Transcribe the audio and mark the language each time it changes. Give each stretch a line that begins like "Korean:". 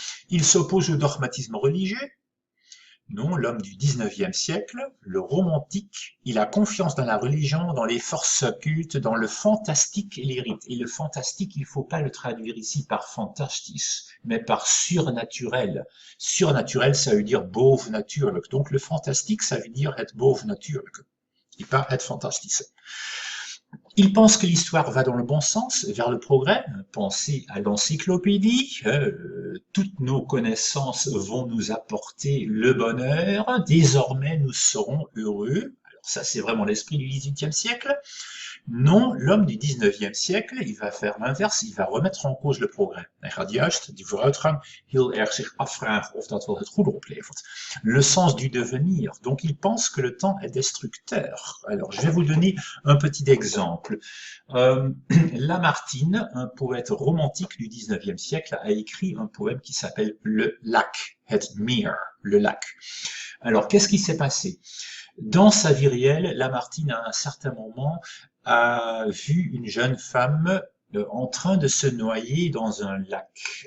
French: Il s'oppose au dogmatisme religieux. Non, l'homme du XIXe siècle, le romantique, il a confiance dans la religion, dans les forces occultes, dans le fantastique et les rites. Et le fantastique, il ne faut pas le traduire ici par fantastis, mais par surnaturel. Surnaturel, ça veut dire bovenatuurlijk. Donc le fantastique, ça veut dire être bovenatuurlijk, et pas être fantastis. Il pense que l'histoire va dans le bon sens, vers le progrès. Pensez à l'encyclopédie. Toutes nos connaissances vont nous apporter le bonheur. Désormais, nous serons heureux. Alors ça, c'est vraiment l'esprit du XVIIIe siècle. Non, l'homme du XIXe siècle, il va faire l'inverse, il va remettre en cause le progrès.
Dutch: Hij gaat juist die vooruitgang heel erg zich afvragen of dat wel het goede oplevert.
French: Le sens du devenir. Donc il pense que le temps est destructeur. Alors je vais vous donner un petit exemple. Lamartine, un poète romantique du XIXe siècle, a écrit un poème qui s'appelle Le Lac,
Dutch: het meer,
French: le lac. Alors qu'est-ce qui s'est passé? Dans sa vie réelle, Lamartine, à un certain moment, a vu une jeune femme en train de se noyer dans un lac.